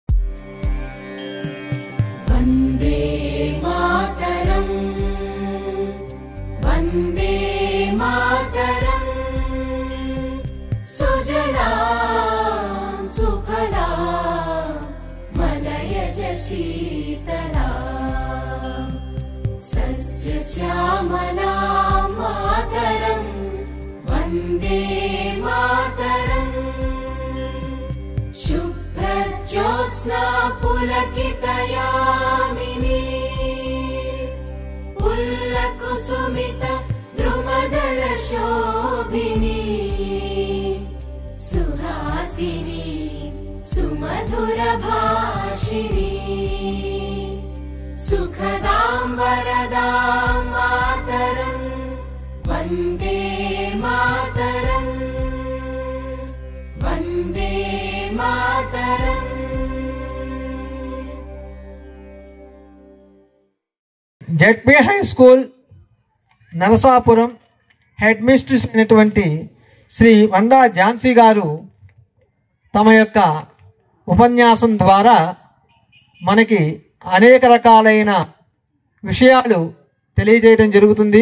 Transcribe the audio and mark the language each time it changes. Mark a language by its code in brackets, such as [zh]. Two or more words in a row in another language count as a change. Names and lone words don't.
[sa] వందే మాతరం వందే మాతరం సుజలాం సుఫలాం మలయజ శీతలాం సస్యశ్యామలాం मातरम् शुभ्रज्योत्स्ना पुलकितयामिनी पुल्लकुसुमित द्रुमदलशोभिनी सुहासिनी सुमधुरभाषिणी सुखदां वरदां मातरम् वन्दे मातरम् वन्दे मातरम्। [te] జెడ్పీ హై స్కూల్ నరసాపురం [en] head mistress [te] అయినటువంటి శ్రీ వందా ఝాన్సీ గారు తమ యొక్క ఉపన్యాసం ద్వారా మనకి అనేక రకాలైన విషయాలు తెలియజేయడం జరుగుతుంది.